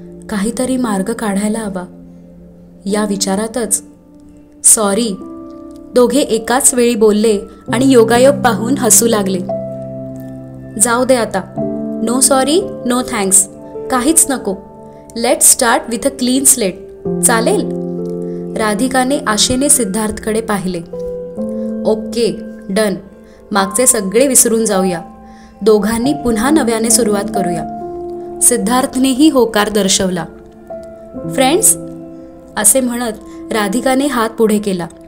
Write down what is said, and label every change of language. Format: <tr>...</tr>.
<mr>काहीतरी मार्ग काढायला हवा. या विचारातच सॉरी, दोघे एकाच वेळी बोलले आणि योगायोग पाहून हसू लागले. जाऊ दे आता.</mr> <en>no sorry, no thanks,</en> <mr>काहीच नको.</mr> <en>Let's start with a clean slate.</en> <mr>चालेल? राधिकाने आशेने सिद्धार्थकडे पाहिले.</mr> <en>Okay, done.</en> <mr>मागचे सगळे विसरून जाऊया. दोघांनी पुन्हा नव्याने सुरुवात करूया. सिद्धार्थनेही होकार दर्शवला. फ्रेंड्स, असे म्हणत राधिकाने हात पुढे केला.</mr>